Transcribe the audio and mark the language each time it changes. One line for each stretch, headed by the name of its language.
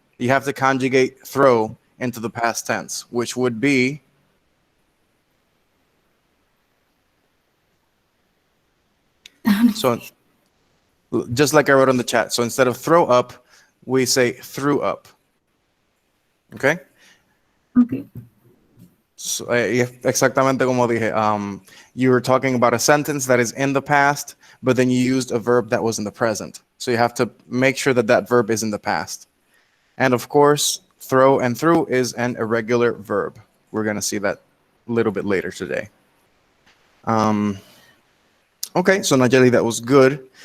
English: You have to conjugate throw into the past tense, which would be so just like I wrote in the chat. So instead of throw up, we say threw up. Okay? Okay.
Spanish: So, exactamente como dije.
English: You were talking about a sentence that is in the past, but then you used a verb that was in the present. So you have to make sure that that verb is in the past. And of course, throw and through is an irregular verb. We're going to see that a little bit later today. Okay, so Nayeli, that was good.